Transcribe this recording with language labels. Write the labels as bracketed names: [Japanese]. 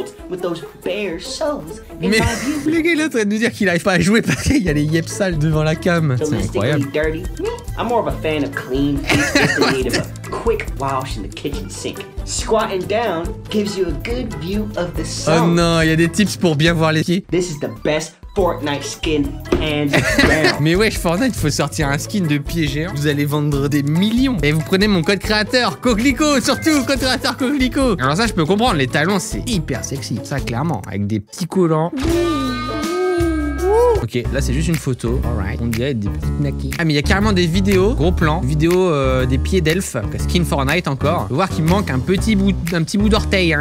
[French] Mais le gars il est en train de nous dire qu'il arrive pas à jouer parce qu'il y a les yep sales devant la cam. C'est incroyable. [English] I'm more of a fan of clean feet just in need of a quick wash in the kitchen sink. Squatting down gives you a good view of the sun. [French] Oh non, il y a des tips pour bien voir les pieds. [English] This is the best Fortnite skin hands down. [French] Mais wesh, Fortnite, il faut sortir un skin de pied géant. Vous allez vendre des millions. Et vous prenez mon code créateur, Coquelicot, surtout, code créateur Coquelicot. Alors ça, je peux comprendre, les talons, c'est hyper sexy. Ça, clairement, avec des petits collants. Ok, là c'est juste une photo. Alright. On dirait des petits knackis. Ah, mais il y a carrément des vidéos, gros plan, vidéo des pieds d'elfe, skin Fortnite encore. On va voir qu'il manque un petit bout d'orteil. Hein.